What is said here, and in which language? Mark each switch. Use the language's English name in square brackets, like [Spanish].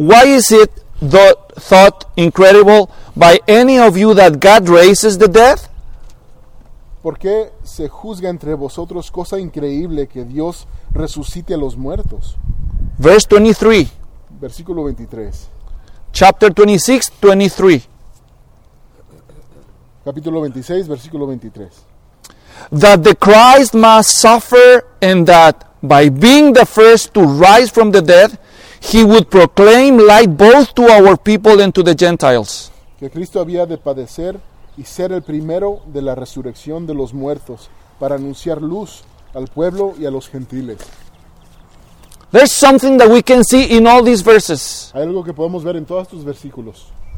[English] Why is it thought incredible by any of you that God raises the dead? [Spanish] ¿Por qué se juzga entre vosotros cosa increíble que Dios resucite a los muertos? [English] Verse 23. [Spanish] Versículo 23. [English] Chapter 26, 23. [Spanish] Capítulo 26, versículo 23. [English] "That the Christ must suffer and that by being the first to rise from the dead, he would proclaim light both to our people and to the Gentiles." [Spanish] Que Cristo había de padecer y ser el primero de la resurrección de los muertos para anunciar luz al pueblo y a los gentiles. [English] There's something that we can see in all these verses. [Spanish] Hay algo que podemos ver en todos estos versículos.